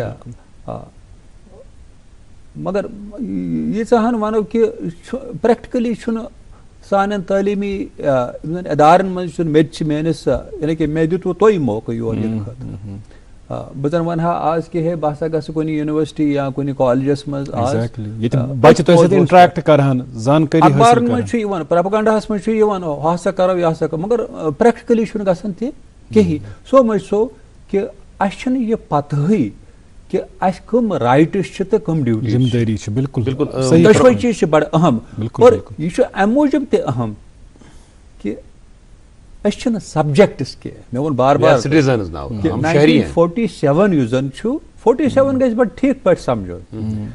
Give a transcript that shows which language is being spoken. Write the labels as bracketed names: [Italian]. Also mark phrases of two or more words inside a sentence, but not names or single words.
[Kashmiri] اچھا, مگر ییٖژاہن ونو کہ پریکٹکلی چھُنہٕ سانٮ۪ن تعلیٖمی ادارن منٛز چھُنہٕ مےٚ تہِ چھِ میٲنِس یعنی کہ مےٚ دیُتوٕ تۄہہِ موقعہٕ یور یِنہٕ خٲطرٕ. بہٕ زن ونہٕ ہا آز کہ ہے بہٕ ہسا گژھٕ کُنہِ یونیورسٹی یا کُنہِ کالجس منٛز, اخبارن منٛز چھُ یِوان, پروپیگنڈاہس منٛز چھُ یِوان ہُہ ہسا کرو یہِ ہسا کرو, مگر پریکٹکلی چھُنہٕ گژھان تہِ کِہیٖنۍ. [English] so much so [Kashmiri] کہ اَسہِ چھنہٕ یہِ پتہٕے کہ اَسہِ کٕم رایٹٕس چھِ تہٕ کٕم ڈیوٹیٖز چھِ. دۄشوے چیٖز چھِ بڑٕ اہم, اور یہِ چھُ امہِ موٗجوٗب تہِ اہم کہ أسۍ چھِنہٕ سبجیکٹس کینٛہہ. مےٚ ووٚن بار بار 1947 یُس زن چھُ 47 گژھِ بڑٕ ٹھیٖک پٲٹھۍ سمجھُن.